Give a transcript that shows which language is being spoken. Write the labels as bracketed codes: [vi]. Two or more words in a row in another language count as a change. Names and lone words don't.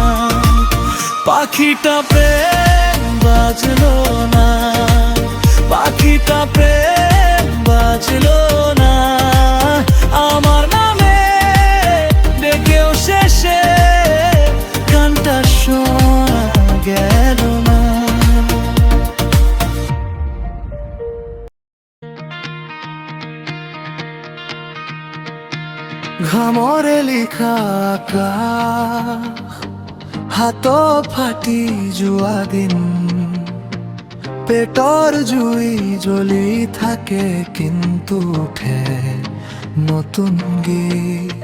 [bn] পাখিটা প্রেম বাজলো না, পাখিটা প্রেম বাজলো না। আমার নামে ডেকেও শেষে গানটা শোনা গেল না। [as] ঘামরে লিখা হাত ফাটি যোৱা দিন। পেটৰ জুই জ্বলি থাকে কিন্তু উঠে নতুন গীত।